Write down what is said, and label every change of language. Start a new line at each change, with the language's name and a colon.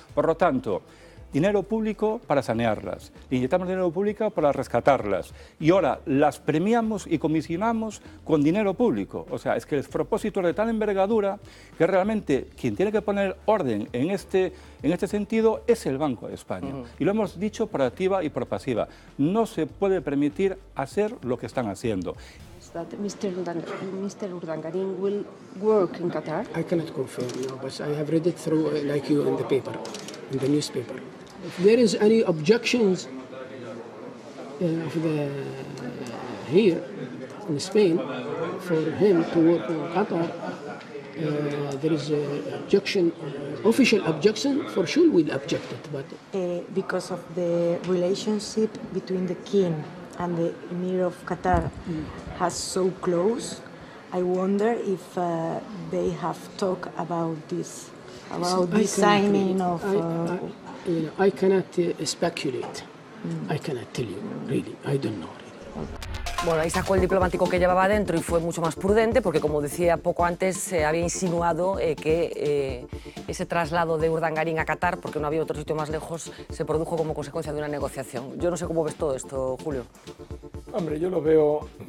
Spanish: Por lo tanto, dinero público para sanearlas, inyectamos dinero público para rescatarlas y ahora las premiamos y comisionamos con dinero público. O sea, es que el propósito es de tal envergadura que realmente quien tiene que poner orden en este sentido es el Banco de España. Y lo hemos dicho por activa y por pasiva. No se puede permitir hacer lo que están haciendo.
English: that Mr. Urdangarin will work in Qatar? I cannot confirm, no, but I have read it through, like you, in the paper, in the newspaper. If there is any objections here in Spain for him to work in Qatar, there is an objection, official objection, for sure we'll object it. But because of the relationship between the king and the Emir of Qatar has so close, I wonder if they have talked about this, about the signing of... I cannot speculate. I cannot tell you, really. I don't know.
Spanish: Bueno, ahí sacó el diplomático que llevaba dentro y fue mucho más prudente porque, como decía poco antes, se había insinuado que ese traslado de Urdangarin a Qatar, porque no había otro sitio más lejos, se produjo como consecuencia de una negociación. Yo no sé cómo ves todo esto, Julio. Hombre, yo lo veo